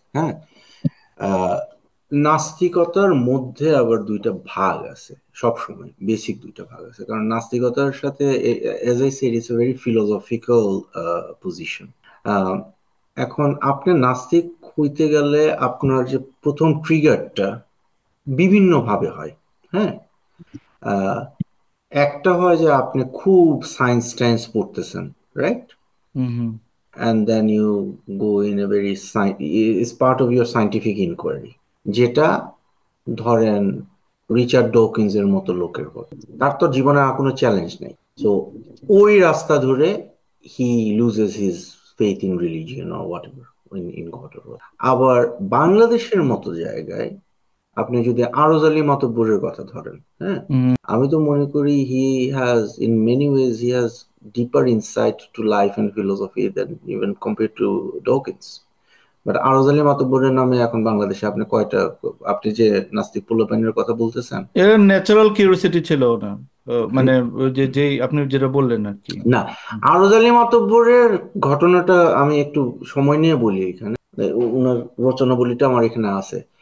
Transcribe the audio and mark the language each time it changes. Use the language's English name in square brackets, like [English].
[Bangla] হ্যাঁ, নাস্তিকতার মধ্যে আবার দুইটা ভাগ আছে, সবসময় বেসিক দুইটা ভাগ আছে, কারণ নাস্তিকতার সাথে [English] As I said it's a very philosophical position. [Bangla] এখন আপনি নাস্তিক হইতে গেলে আপনার যে প্রথম ট্রিগারটা বিভিন্ন ভাবে হয়। হ্যাঁ, একটা হয় যে আপনি খুব সায়েন্স পড়তেছেন, right? [English] And then you go in a very it's part of your scientific inquiry, [Bangla] যেটা ধরেন রিচার্ড ডকিন্স এর মতো লোকের হয়, তার তো জীবনে আর কোনো চ্যালেঞ্জ নেই, সো ওই রাস্তা ধরে [English] he loses his faith in religion or whatever, in God or what. [Bangla] আবার বাংলাদেশের মতো জায়গায় আপনি যদি আরজালি মাতব্বরের কথা ধরেন, হ্যাঁ, আমি তো মনে করি [English] he has in many ways he has deeper insight to life and philosophy than even compared to Dawkins. [Bangla] But আরজালি মাতব্বরের নামে এখন বাংলাদেশে আপনি কয়টা, আপনি যে নাস্তিক পোলাপাইনের কথা বলতেছেন, এর ন্যাচারাল কিউরিওসিটি ছিল না, মানে যে আপনি যেটা বললেন আর কি। না, আরজালি মাতব্বরের ঘটনাটা আমি একটু সময় নিয়ে বলি, এখানে ওনার রচনাবলীটা আমার এখানে আছে।